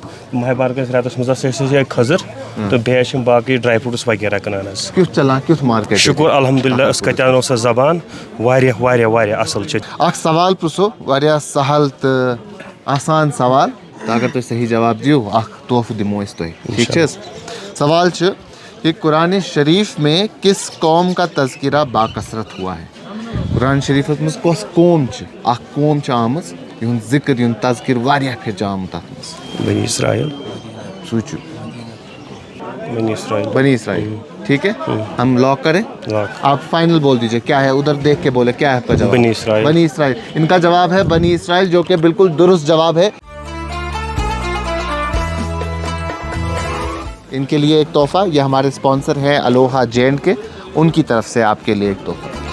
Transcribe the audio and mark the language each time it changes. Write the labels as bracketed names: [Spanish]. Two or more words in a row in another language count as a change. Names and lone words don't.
[Kashmiri] ماہِ مُبارکس رٮ۪تس منٛز حظ چھِ أسۍ یِہے کھٔزٕر تہٕ بیٚیہِ حظ چھِ باقٕے ڈراے فروٗٹٕس وغیرہ کٕنان حظ. کیُتھ چلان کیُتھ مارکیٹ؟ شُکُر الحمدُاللہ أسۍ کتٮ۪ن سۄ زبان واریاہ واریاہ واریاہ اصل چھِ. اکھ سوال پرٛژھو واریاہ سہل تہٕ آسان سوال تہٕ اگر تُہۍ صحیح جواب دِیِو اکھ تحفہٕ دِمو أسۍ تۄہہِ. ٹھیٖک چھِ حظ؟ [Urdu] سوال چھُ کہ قرآن شریف میں کس قوم کا تذکرہ باکثرت ہوا ہے؟ [Kashmiri] قرآن شریفس منٛز کۄس قوم چھِ اکھ قوم چھِ آمٕژ یِہُنٛد ذکر یِہُنٛد تذکر واریاہ پھِرِ چھُ آمُت تتھ منٛز. بنی اسرائیل. سُے چھُ بنی اسرائیل. [Urdu] بنی اسرائیل. ٹھیک ہے ہم لاک کریں. آپ فائنل بول دیجیے کیا ہے, ادھر دیکھ کے بولے کیا ہے آپ کا جواب. بنی اسرائیل. بنی اسرائیل. ان کا جواب ہے بنی اسرائیل جو کہ بالکل درست جواب ہے. ان کے لیے ایک تحفہ, یہ ہمارے اسپانسر ہیں الوہا جینٹ کے, ان کی طرف سے آپ کے لیے ایک تحفہ.